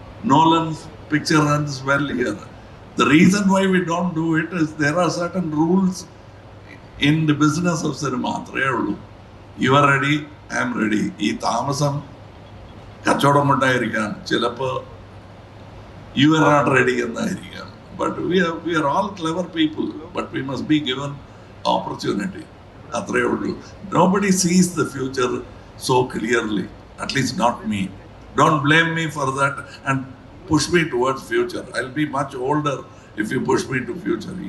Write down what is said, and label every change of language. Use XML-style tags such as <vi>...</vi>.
<en>Nolan's picture runs well here. The reason why we don't do it is there are certain rules in the business of cinema. You are ready, I am ready.</en> <ml>ഈ താമസം കച്ചവടം ഉണ്ടായിരിക്കാം, ചിലപ്പോൾ</ml> <en>you are not ready</en> <ml>എന്നായിരിക്കാം.</ml> <en>But we are all clever people, but we must be given opportunity.</en> <ml>അത്രയേ ഉള്ളൂ.</ml> <en>Nobody sees the future so clearly, at least not me. Don't blame me for that and push me towards future. I'll be much older if you push me to future.</en>